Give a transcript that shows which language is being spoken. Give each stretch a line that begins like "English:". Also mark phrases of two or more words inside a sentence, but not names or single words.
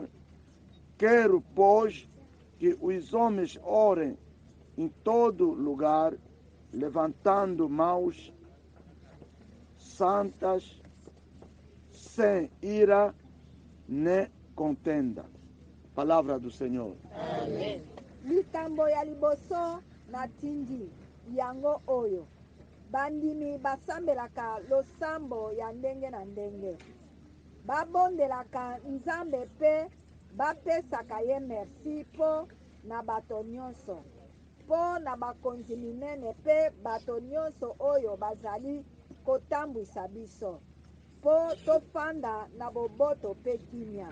Portuguese: Quero, pois, que os homens orem em todo lugar, levantando mãos santas, sem ira nem contenda. Palavra do Senhor. Amém.
Lingala: Likambo ya liboso na tindi yango oyo bandimi basambelaka losambo ya ndenge na ndenge, babondelaka Nzambe mpe bapesaka ye merci mpo na bato nyonso, mpo na bakonzi minene mpe bato nyonso oyo bazali kotambwisa biso, mpo tofanda na boboto mpe kimia.